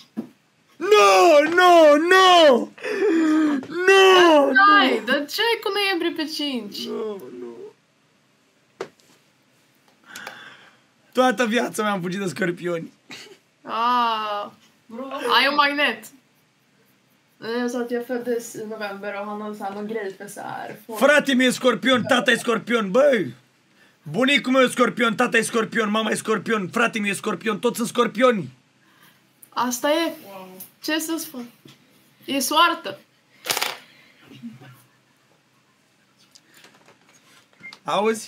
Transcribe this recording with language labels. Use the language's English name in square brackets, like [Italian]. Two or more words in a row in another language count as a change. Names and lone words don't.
[Romanian] No, no, no! No! Hai, dar ce ai cu noiembrie pe 5? Toată viața mea am fugit de scorpioni. Ah, ai un magnet. [Swedish] Eu sa att jag föddes i november och han hade någon grej för så här. [Romanian] Frate mi e scorpion, tata e scorpion, băi! Bunicul meu e scorpion, tata e scorpion, mama e scorpion, frate mi e scorpion, toți sunt scorpioni. Asta e. Ce să spun? E soartă. Auzi?